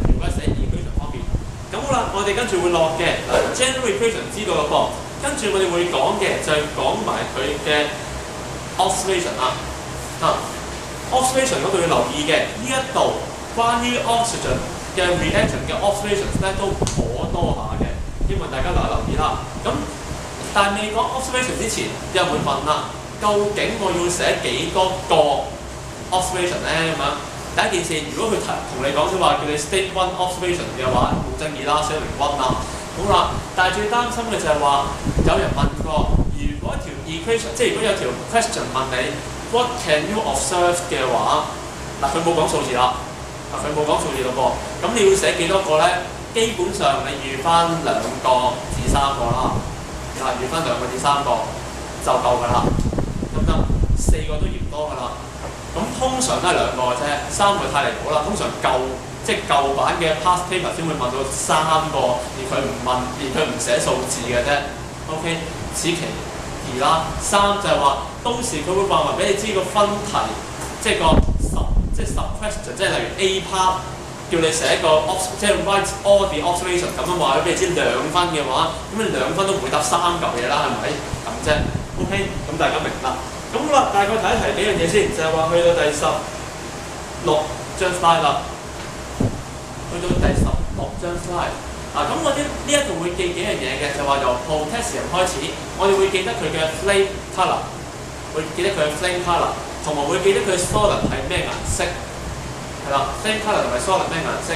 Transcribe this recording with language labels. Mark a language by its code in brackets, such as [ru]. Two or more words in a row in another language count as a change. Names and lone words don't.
[yue] 如果寫 equation 方面，咁好啦，我哋跟住會落嘅嗱 [en] general equation [yue] 知道啦噃，跟住我哋會講嘅就係講埋佢嘅 oxidation 啦。oxidation 嗰度要留意嘅，呢一度關於 oxygen 嘅 reaction 嘅 oxidation 咧都頗多下嘅，希望大家留意啦。咁但係未講 oxidation 之前，有人會問啦，究竟我要寫幾多個 oxidation 咧？咁樣第一件事，如果佢同你講即係話叫你 [en] state one oxidation [yue] 嘅話，冇爭議啦，寫明 one 啦。好啦，但係最擔心嘅就係話，有人問過，如果條 equation 即係如果有條 question 問你 [en] what can you observe [yue] 嘅話，嗱佢冇講數字啦，佢冇講數字咯噃，咁你要寫幾多個咧？基本上你預翻2個至3個啦，預翻2個至3個就夠㗎啦，得唔得？4個都嫌多㗎啦。咁通常都係2個嘅啫，3個太離譜啦。通常即係舊版嘅 [en] past paper [yue] 先會問到3個，而佢唔寫數字嘅啫。OK， 此其二啦。3就係話到時佢會話俾你知個分題，即係 [en] sub question， [yue] 即係例如 A part 叫你寫個即係 [en] write all the observation [yue] 咁樣話俾你知2分嘅話，咁你2分都唔會答3嚿嘢啦，係咪？咁啫。OK， 咁大家明啦。咁好啦，大概睇一睇幾樣嘢先，就係話去到第16張 slide 啦，去到第16張 slide。咁我哋呢一度會記幾樣嘢嘅，就話由 potassium 開始，我哋會記得佢嘅 [en] flame colour， [yue] 會記得佢嘅 [en] flame colour， [yue] 同埋會記得佢 solid 係咩顏色，係啦 ， [en] flame colour [yue] 同埋 solid 咩顏色。